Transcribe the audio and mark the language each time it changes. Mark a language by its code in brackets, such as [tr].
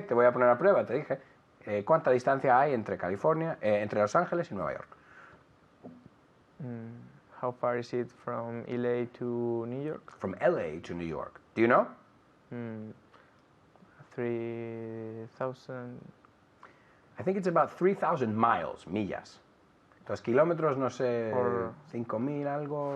[es] Te voy a poner a prueba, te dije. ¿Cuánta distancia hay entre California, entre Los Ángeles y Nueva York? [en] How far is it from LA to New York? From LA to New York. Do you know? 3,000. I think it's about 3,000 miles, millas. [es] Los kilómetros, no sé, 5,000 algo.